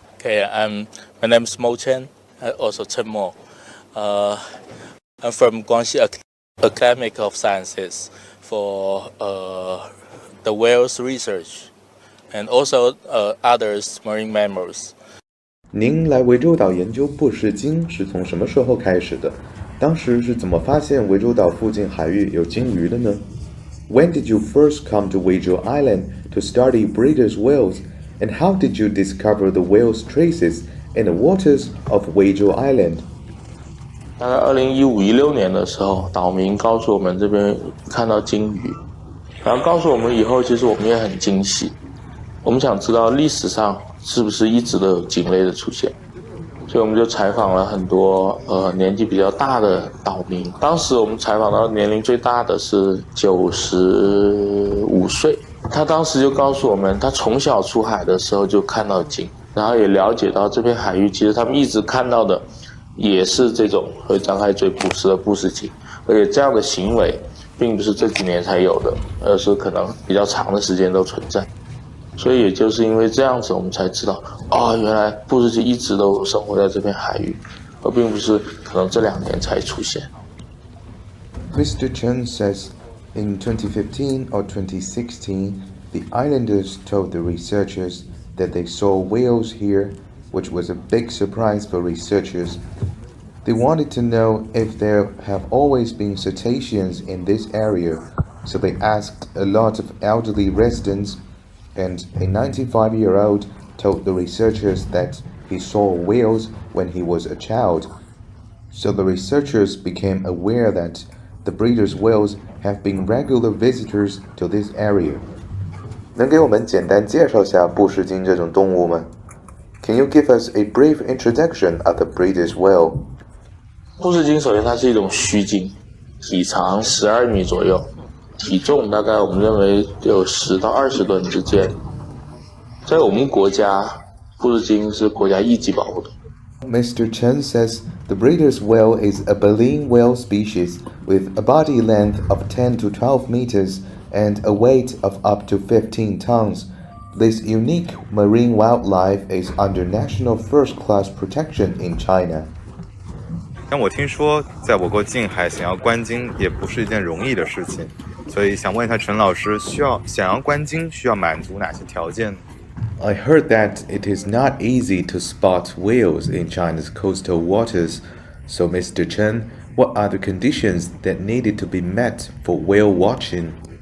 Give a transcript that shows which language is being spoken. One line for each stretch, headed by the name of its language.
English: Okay, my name is Mo Chen, also Chen Mo. I'm from Guangxi Academy of Sciences for the whales research and also others marine mammals.
Chinese: 您来涠洲岛研究布氏鲸是从什么时候开始的？当时是怎么发现涠洲岛附近海域有鲸鱼的呢？
English: When did you first come to Weizhou Island to study Bryde's whales, and how did you discover the whales' traces in the waters of Weizhou Island?
Chinese: 大概2015-16年的时候，岛民告诉我们这边看到鲸鱼，然后告诉我们以后，其实我们也很惊喜。我们想知道历史上是不是一直都有鲸类的出现，所以我们就采访了很多年纪比较大的岛民。当时我们采访到年龄最大的是95岁，他当时就告诉我们，他从小出海的时候就看到鲸，然后也了解到这片海域其实他们一直看到的也是这种会张开嘴捕食的布氏鲸，而且这样的行为并不是这几年才有的，而是可能比较长的时间都存在。所以也就是因为这样子，我们才知道，原来布氏鲸一直都生活在这片海域，而并不是可能这2年才出现。
English: Mr. Chen says in 2015 or 2016, the islanders told the researchers that they saw whales here, which was a big surprise for researchers. They wanted to know if there have always been cetaceans in this area, so they asked a lot of elderly residents, and a 95-year-old told the researchers that he saw whales when he was a child. So the researchers became aware that the Bryde's whales have been regular visitors to this area.
Chinese: 能给我们简单介绍下布氏鲸这种动物吗？
English: Can you give us a brief introduction of the Bryde's whale?
Chinese: 布氏鲸首先它是一种须鲸，体长12米左右，体重大概我们认为有10到20吨之间。在我们国家，布氏鲸是国家一级保护的。
English: Mr. Chen says the Bryde's whale is a baleen whale species with a body length of 10 to 12 meters and a weight of up to 15 tons. This unique marine wildlife is under national first-class protection in China.
Chinese: 但我听说，在我国近海想要观鲸也不是一件容易的事情，所以想问一下陈老师，想要观鲸需要满足哪些条件？
English: I heard that it is not easy to spot whales in China's coastal waters. So, Mr. Chen, what are the conditions that needed to be met for whale watching?